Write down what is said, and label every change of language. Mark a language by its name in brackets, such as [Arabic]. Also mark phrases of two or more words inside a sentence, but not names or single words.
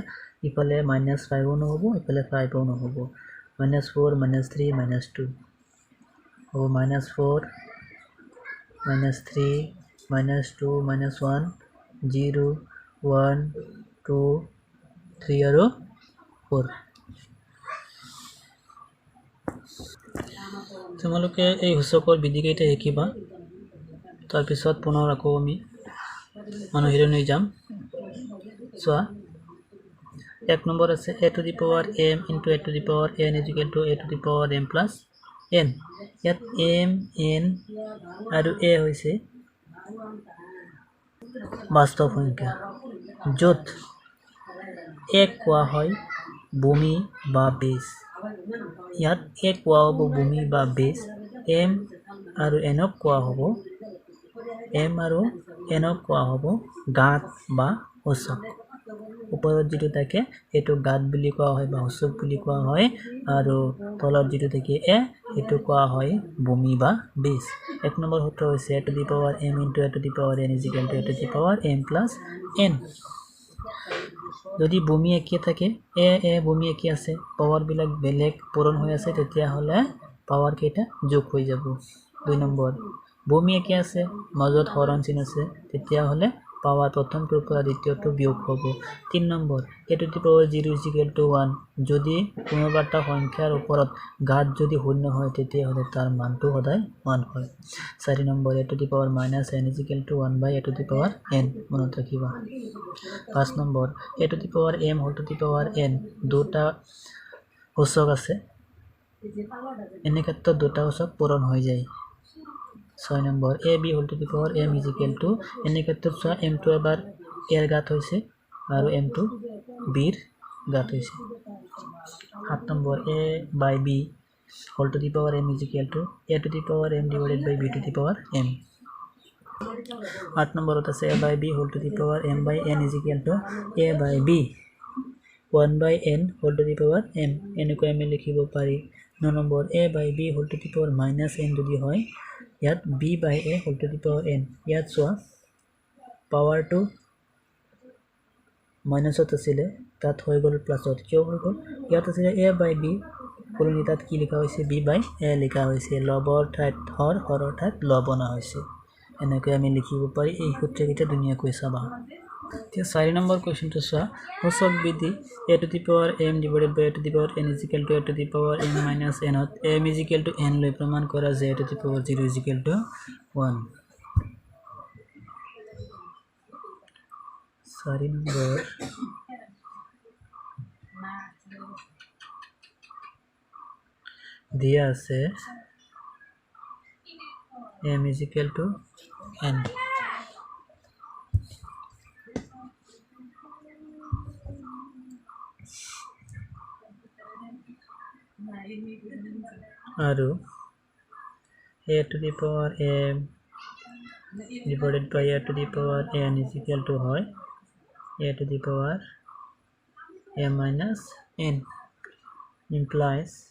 [Assamese] ইফালে -5ও নহ'ব, ইফালে 5ও নহ'ব। -4 -3 -2 হ'ব -4 -3 -2 -1 0 1 2 3 আৰু 4। তোমালোকে এই সূচকৰ বিধিকেইটা শিকিবা। তাৰপিছত পুনৰ আকৌ আমি অনুশীলনী যাম। চোৱা 1 নম্বৰ আছে [English] a to the power m into a to the power n is equal to a to the power m plus n। [Assamese] ইয়াত m n আৰু a হৈছে বাস্তৱ সংখ্যা, য'ত a কোৱা হয় ভূমি বা বেছ। ইয়াত a কোৱা হ'ব ভূমি বা বেছ, m আৰু n কোৱা হ'ব গাঁত বা সূচক। ওপৰত যিটো থাকে সেইটো গাঁত বুলি কোৱা হয় বা সূচক বুলি কোৱা হয়, আৰু তলত যিটো থাকে সেইটো কোৱা হয় ভূমি বা বেছ। 1 নম্বৰ সূত্ৰ হৈছে [English] a to the power m into a to the power n is equal to a to the power m plus n। [Assamese] যদি ভূমি একে থাকে, ভূমি একে আছে, পাৱাৰবিলাক বেলেগ পূৰণ হৈ আছে, তেতিয়াহ'লে পাৱাৰ কেইটা যোগ হৈ যাব। 2 নম্বৰ ভূমি একে আছে, মাজত হৰণ চিন আছে, তেতিয়াহ'লে পাৱাৰ প্ৰথমটোৰ পৰা দ্বিতীয়টো বিয়োগ হ'ব। [English] 3 নম্বৰ a to the power 0 is equal to 1। [Assamese] যদি কোনোবা এটা সংখ্যাৰ ওপৰত ঘাত যদি শূন্য হয় তেতিয়াহ'লে তাৰ মানটো সদায় 1 হয়। [English] 4 নম্বৰ a to the power -n is equal to 1/a to the power n [Assamese] মনত ৰাখিবা। 5 নম্বৰ [English] a to the power m whole to the power n [Assamese] দুটা সূচক আছে, এনে ক্ষেত্ৰত দুটা সূচক পূৰণ হৈ যায়। [English] 6 নম্বৰ ab whole to the power m is equal to, [Assamese] এনে ক্ষেত্ৰত চোৱা m2 এবাৰ a ৰ ঘাত হৈছে আৰু m2 b ৰ ঘাত হৈছে। [English] 7 নম্বৰ a/b whole to the power m is equal to a to the power m divided by b to the power m। 8 [Assamese] নম্বৰত আছে [English] a/b whole to the power m/n is equal to a/b 1 by n whole to the power m [Assamese] এনেকৈ আমি লিখিব পাৰি 9 নম্বৰ [English] a by b whole to the power minus n [Assamese] যদি হয় ইয়াত [English] b by a whole to the power n [Assamese] ইয়াত চোৱা [English] power to [Assamese] minus আছিলে তাত হৈ গল প্লাস কিয় হৈ গল ইয়াত আছিলে [English] a by b [Assamese] পুৰণি তাত কি লিখা হৈছে [English] b by a [Assamese] লিখা হৈছে লবৰ ঠাইত হৰৰ ঠাইত লব না হৈছে এনেকৈ আমি লিখিব পাৰি এই সূত্ৰকেইটা ধুনীয়াকৈ চাবা এতিয়া 4 নম্বৰ কোৱেশ্চনটো চোৱা সূচক বিধি [English] a to the power m divided by a to the power n is equal to a to the power m minus n ত m is equal to n [Assamese] লৈ প্ৰমাণ কৰা যায় [English] a to the power 0 is equal to 1 [Assamese] 4 নম্বৰ দিয়া আছে [English] m is equal to n আৰু a to the power m divided by a to the power n is equal to হয় a to the power m minus n implies